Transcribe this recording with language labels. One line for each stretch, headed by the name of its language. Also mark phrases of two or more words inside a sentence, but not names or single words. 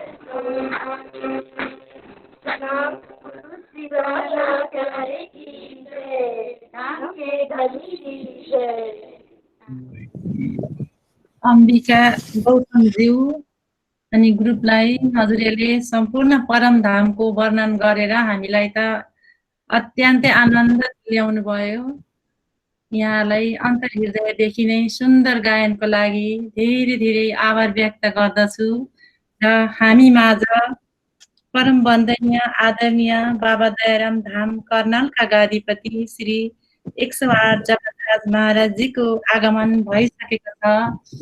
Hindi: प्रणाम गुरु शिवाचार्य की जय, राम के धनी की जय।
Nepali: अम्बिका गौतमज्यू अनि ग्रुपलाई हजुरले सम्पूर्ण परमधामको वर्णन गरेर हामीलाई त अत्यन्तै आनन्द ल्याउनु भयो। यहाँलाई अन्तर्हृदयदेखि नै सुन्दर गायनको लागि धेरै धेरै आभार व्यक्त गर्दछु र हामी माझ परम वन्दनीय आदरणीय बाबा दयाराम धाम कर्नालका गादीपति श्री 108 जगतराज महाराजजीको आगमन भइसकेको छ।